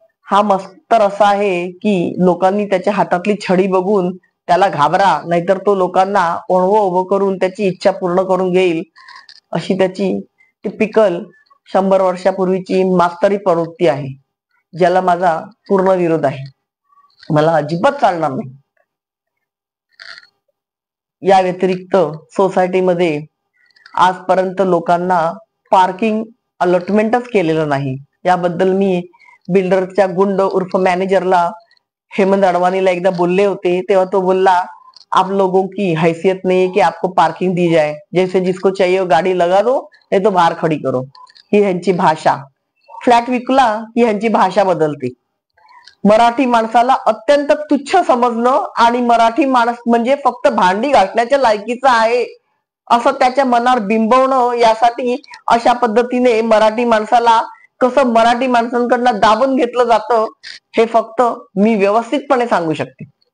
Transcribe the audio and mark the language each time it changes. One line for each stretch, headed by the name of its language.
Marathi: हा मस्तर असा आहे की लोकांनी त्याच्या हातातली छडी बघून त्याला घाबरा, नाहीतर तो लोकांना ओणवं उभं करून त्याची इच्छा पूर्ण करून घेईल, अशी त्याची टिपिकल 100 वर्षापूर्वीची मास्तरी प्रवृत्ती आहे, ज्याला माझा पूर्ण विरोध आहे. मला अजिबात चालणार नाही. या व्यतिरिक्त सोसायटीमध्ये आजपर्यंत लोकांना पार्किंग अलॉटमेंटच केलेलं नाही. याबद्दल मी बिल्डरच्या गुंड उर्फ मॅनेजरला हेमंत अडवाणीला एकदा बोलले होते, तेव्हा तो बोलला
Hindi: आप लोगों की हैसियत नहीं है कि आपको पार्किंग दी जाए, जैसे जिसको चाहिए गाड़ी लगा दो नहीं तो बाहर खड़ी करो.
Marathi: ही ह्यांची भाषा. फ्लॅट विकला ही ह्यांची भाषा बदलते. मराठी माणसाला अत्यंत तुच्छ समजणं आणि मराठी माणूस म्हणजे फक्त भांडी घासण्याच्या लायकीचा आहे असं त्याच्या मनावर बिंबवणं, यासाठी अशा पद्धतीने मराठी माणसाला कसं मराठी माणसांकडनं दाबून घेतलं जातं हे फक्त मी व्यवस्थितपणे सांगू शकते.